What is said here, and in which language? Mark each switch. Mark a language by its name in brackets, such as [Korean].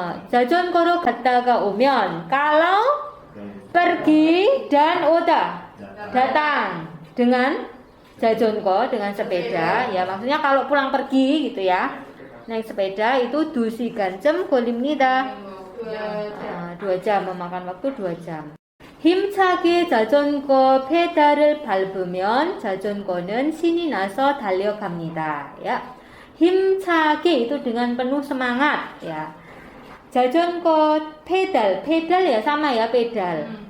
[Korean] 자전거로 갔다가 오면 [Indonesian] kalau pergi dan oda, datang dengan jajonko, dengan sepeda ya, maksudnya kalau pulang pergi gitu ya, naik sepeda itu [Korean] 2시간쯤 걸립니다. [Indonesian] 2 jam, memakan waktu 2 jam. [Korean] 힘차게 자전거 페달을 밟으면 자전거는 신이 나서 달려갑니다. [Indonesian] Ya, 힘차게 itu dengan penuh semangat ya. 자전거 pedal, pedal ya sama ya, pedal.